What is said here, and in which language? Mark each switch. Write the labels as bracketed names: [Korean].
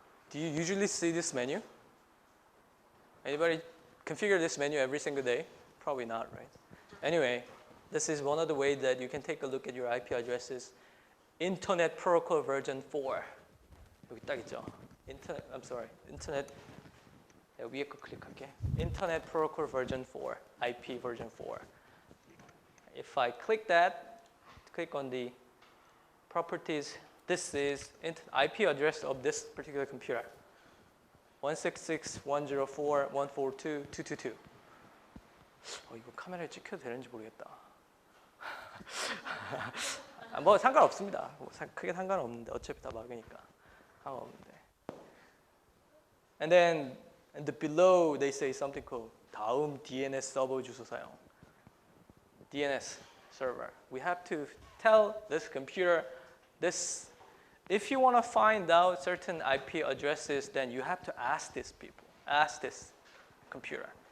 [English] Do you usually see this menu? Anybody configure this menu every single day? Probably not, right? Anyway, this is one of the ways that you can take a look at your IP addresses. Internet Protocol version 4. [Korean] 여기 딱 있죠? Internet 위에 거 클릭할게. [English] Internet Protocol version 4, IP version 4. If I click that, click on the properties, this is IP address of this particular computer. 166.104.142.222. [Korean] 이거 카메라에 찍혀도 되는지 모르겠다. 뭐 상관없습니다. 크게 상관없는데 어차피 다 막으니까 상관없는데. [English] And then below they say something called [Korean] 다음 DNS 서버 주소 사용. [English] DNS server. We have to tell this computer this. If you want to find out certain IP addresses, then you have to ask these people, ask this computer.